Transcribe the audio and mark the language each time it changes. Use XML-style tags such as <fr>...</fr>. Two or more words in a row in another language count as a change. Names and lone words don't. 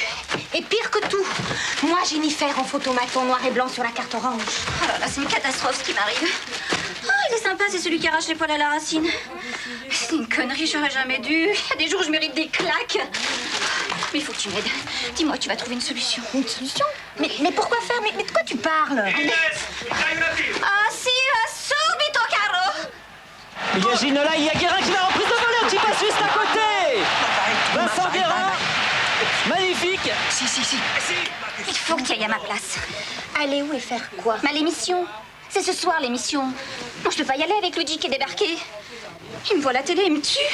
<fr>Et pire que tout, moi, Jennifer en photomaton noir et blanc sur la carte orange. Oh là là, c'est une catastrophe ce qui m'arrive. Oh, il est sympa, c'est celui qui arrache les poils à la racine. C'est une connerie, j'aurais jamais dû. Il y a des jours où je mérite des claques. Mais il faut que tu m'aides. Dis-moi, tu vas trouver une solution. Une solution? Mais pourquoi faire? Mais de quoi tu parles?</fr> <it>Ah si, subito, caro.</it> <fr>Imagine là, il y a Guérin qui va en prise de volée, qui passe juste à côté. Vincent Guérin, magnifique.</fr> <it>Si.</it> <fr>Il faut que tu ailles à ma place. Aller où et faire quoi? Ma l'émission. C'est ce soir l'émission. Non, je peux pas y aller avec Luigi qui est débarqué. Il me voit à la télé, il me tue.</fr>